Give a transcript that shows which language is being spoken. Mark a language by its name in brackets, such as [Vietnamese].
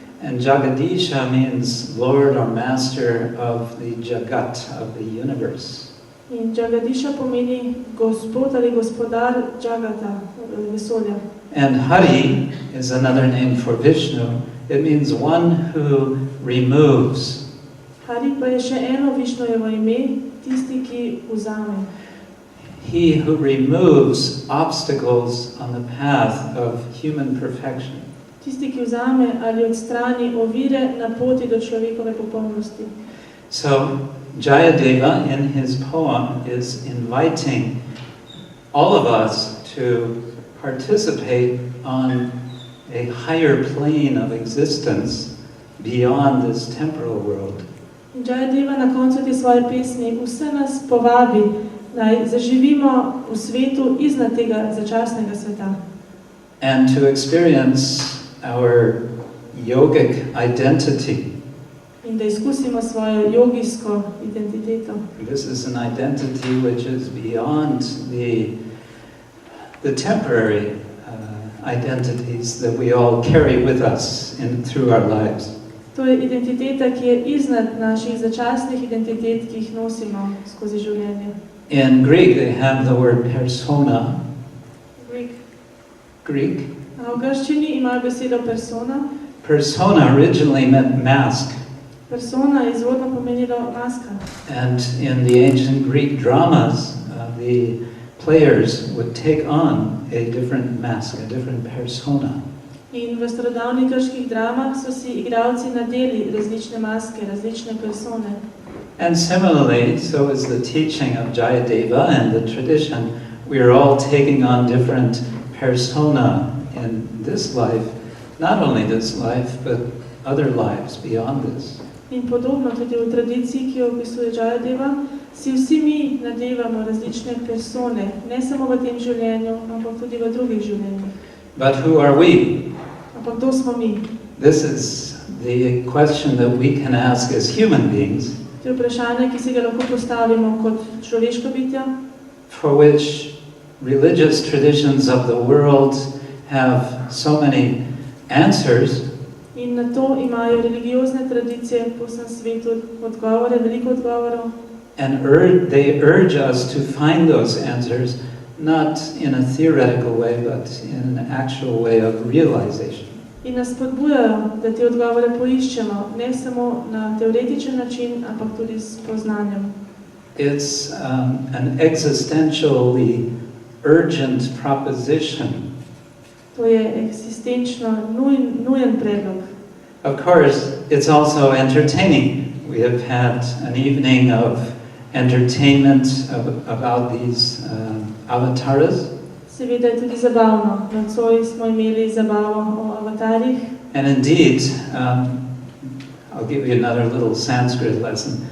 [English] and Jagadisha means Lord or Master of the Jagat, of the universe. [Slovenian] In Jagadisha pomeni gospod ali gospodar Jagata, vesolja. [English] And Hari is another name for Vishnu. It means one who removes. [Slovenian] Hari pa je še eno Višnujevo ime, tisti, ki vzame. [English] He who removes obstacles on the path of human perfection. [Slovenian] Tisti, ki vzame ali odstrani ovire na poti do človekove popolnosti. [English] So Jayadeva in his poem is inviting all of us to participate on a higher plane of existence beyond this temporal world. [Slovenian] Jayadeva na koncu te svoje pesmi vse nas povabi, naj zaživimo v svetu iznad tega začasnega sveta. [English] And to experience our yogic identity. [Slovenian] In da izkusimo svojo jogijsko identiteto. [English] This is an identity which is beyond the temporary identities that we all carry with us through our lives. [Slovenian] To je identiteta, ki je iznad naših začasnih identitet, ki jih nosimo skozi življenje. [English] In Greek they have the word persona. Greek. [Slovenian] V grščini imajo besedo persona. [English] Persona originally meant mask. [Slovenian] Persona je izvorno pomenilo maska. [English] And in the ancient Greek dramas, the players would take on a different mask, a different persona. [Slovenian] In v starodavnih grških dramah so si igralci nadeli različne maske, različne persone. [English] And similarly, so is the teaching of Jayadeva and the tradition. We are all taking on different persona in this life, not only this life, but other lives beyond this. [Slovenian] In podobno tudi v tradiciji, ki jo opisuje Jayadeva, si vsi mi nadevamo različne persone, ne samo v tem življenju, ampak tudi v drugih življenjih. [English] But who are we? [Slovenian] Ampak to smo mi. [English] This is the question that we can ask as human beings. [Slovenian] To je vprašanje, ki si ga lahko postavimo kot človeška bitja, [English] for which religious traditions of the world have so many answers. [Slovenian] In na to imajo religiozne tradicije po vsem svetu odgovore, veliko odgovorov. [English] And they urge us to find those answers not in a theoretical way, but in an actual way of realization. [Slovenian] In nas spodbujajo, da te odgovore poiščemo, ne samo na teoretičen način, ampak tudi s poznanjem. [English] It's an existentially urgent proposition. [Slovenian] To je eksistenčno nujen predlog. [English] Of course, it's also entertaining. We have had an evening of entertainment about these avatars. [Slovenian] Seveda je tudi zabavno. Nocoj smo imeli zabavo o avatarjih. [English] And indeed, I'll give you another little Sanskrit lesson.